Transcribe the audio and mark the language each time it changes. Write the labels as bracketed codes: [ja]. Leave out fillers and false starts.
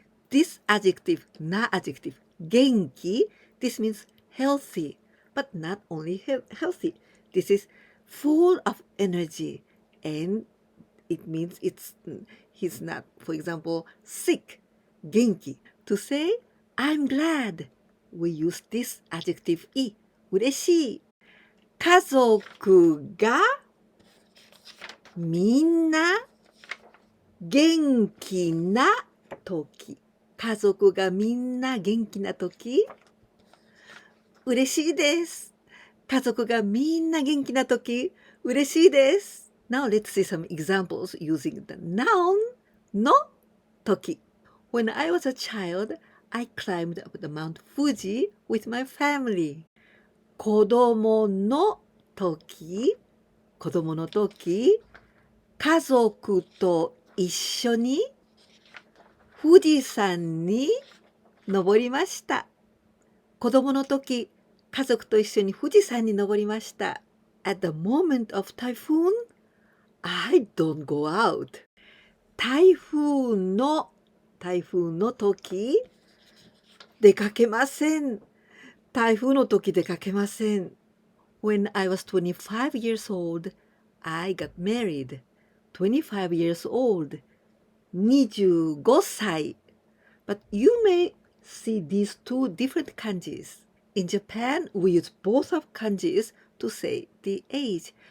[en] This adjective, na adjective, 元気, this means healthy, but not only healthy. This is full of energy, and it means he's not, for example, sick, 元気. To say, I'm glad, we use this adjective い、嬉しい。 [ja] 家族がみんな元気な時。家族がみんな元気な時。嬉しいです。家族がみんな元気な時。嬉しいです。 [en] Now let's see some examples using the noun の時。 When I was a child, I climbed up the Mount Fuji with my family. [ja] 子供の時、子供の時、家族と一緒に富士山に登りました。子供の時、家族と一緒に富士山に登りました。 [en] At the moment of typhoon, I don't go out. [ja] 台風の時、出かけません。台風の時出かけません。 [en] When I was 25 years old, I got married. 25 years old. 25歳. But you may see these two different kanjis. In Japan, we use both of kanjis to say the age.